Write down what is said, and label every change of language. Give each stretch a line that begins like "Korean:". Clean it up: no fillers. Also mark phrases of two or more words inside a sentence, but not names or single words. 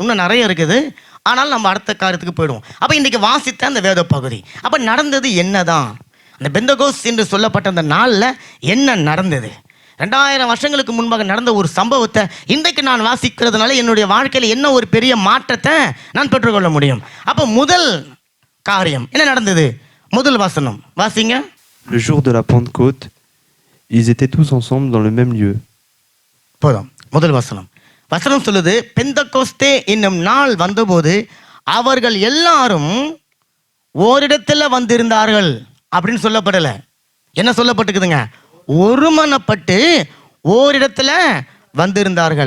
Tamil: இன்னும் நிறைய இருக்குது, ஆனால் நம்ம அடுத்த காரியத்துக்கு போயிடுவோம். அப்ப இன்னைக்கு வாசித்த அந்த வேத பகுதி, அப்ப நடந்தது என்னதான், அந்த பெந்தகோஸ்து என்று சொல்லப்பட்ட அந்த நாள்ல என்ன நடந்தது? 2000 வருஷங்களுக்கு முன்பாக நடந்த ஒரு சம்பவத்தை இன்றைக்கு நான் வாசிக்கிறதுனால என்னுடைய வாழ்க்கையில் என்ன ஒரு பெரிய மாற்றத்தை நான் பெற்றுக்கொள்ள முடியும். அப்போ முதல் காரியம் என்ன நடந்தது? முதல் வசனம் வாசிங்க.
French: Le jour de la Pentecôte, ils étaient tous ensemble dans le même lieu.
Tamil: போதும். முதல் வசனம் வசனம் சொல்லுது, பெந்தகோஸ்தே என்னும் நாள் வந்தபோது அவர்கள் எல்லாரும் ஓரிடத்தில் வந்திருந்தார்கள் அப்படின்னு சொல்லப்படலை. என்ன சொல்லப்பட்டிருக்குதுங்க? ஒருமனப்பட்டு ஓரிடத்துல வந்திருந்தார்கள்.